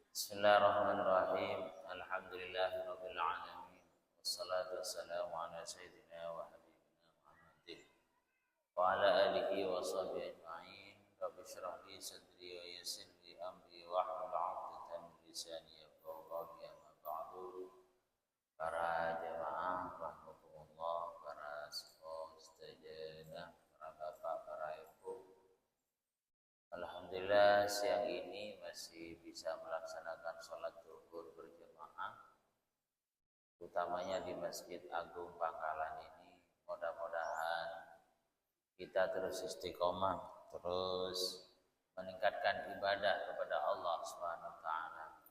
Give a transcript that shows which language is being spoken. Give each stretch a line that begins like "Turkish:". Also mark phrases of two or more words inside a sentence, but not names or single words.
Arabic: بسم الله الرحمن الرحيم. الحمد لله رب العالمين. والصلاة والسلام على سيدنا وحبيبنا محمد وعلى آله وصحبه أجمعين. رب اشرح لي صدري ويسر لي أمري واحلل عقدة من لساني يفقهوا قولي. أما بعد.
Indonesian: Para jamaah rahimakumullah, para ustadzah, para bapak, para ibu. Alhamdulillah siang ini masih bisa melaksanakan sholat zuhur berjamaah, utamanya di Masjid Agung Pangkalan ini. Mudah-mudahan kita terus istiqomah, terus meningkatkan ibadah kepada
Arabic: الله سبحانه وتعالى.